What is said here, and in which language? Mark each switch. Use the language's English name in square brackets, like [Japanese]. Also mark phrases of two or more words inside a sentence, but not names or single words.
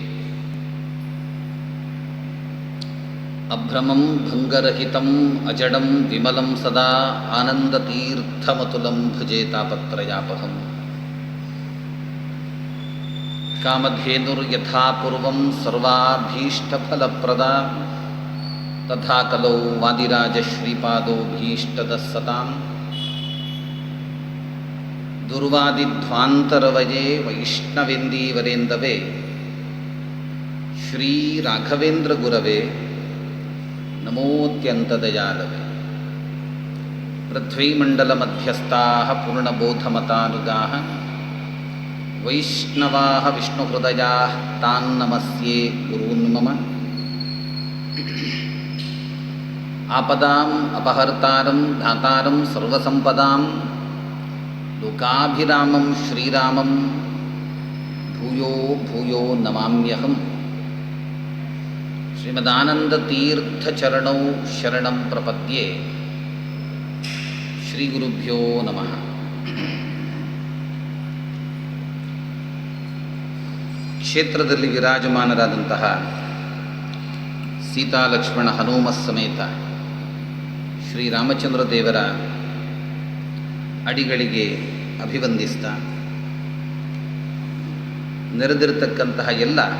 [Sanskrit] अभ्रमं भङ्गरहितं अजडं विमलं सदा आनन्दतीर्थमतुलं भजे तापत्रयापहं. कामधेनुर्यथा पूर्वं सर्वाभीष्टफलप्रदा तथा कलौ वादिराजश्रीपादो भीष्टदः सतां. दुर्वादिध्वान्तरवये वैष्णवेन्दीवरेन्दवे श्रीराघवेन्द्र गुरवे नमोत्यन्तदयालवे. पृथ्वीमण्डलमध्यस्थाः पूर्णबोधमतानुगाः वैष्णवाः विष्णुहृदयाः तान् नमस्ये गुरून् मम. आपदां अपहर्तारं दातारं सर्वसम्पदां लोकाभिरामं श्रीरामं भूयो भूयो नमाम्यहं. श्रीमदानन्दतीर्थचरणौ शरणं प्रपद्ये. श्री गुरुभ्यो नमः. [Kannada] ಕ್ಷೇತ್ರದಲ್ಲಿ ವಿರಾಜಮಾನರಾದಂತಹ ಸೀತಾಲಕ್ಷ್ಮಣ ಹನುಮ ಸಮೇತ ಶ್ರೀರಾಮಚಂದ್ರ ದೇವರ ಅಡಿಗಳಿಗೆ ಅಭಿವಂದಿಸ್ತಾ, ನೆರೆದಿರತಕ್ಕಂತಹ ಎಲ್ಲ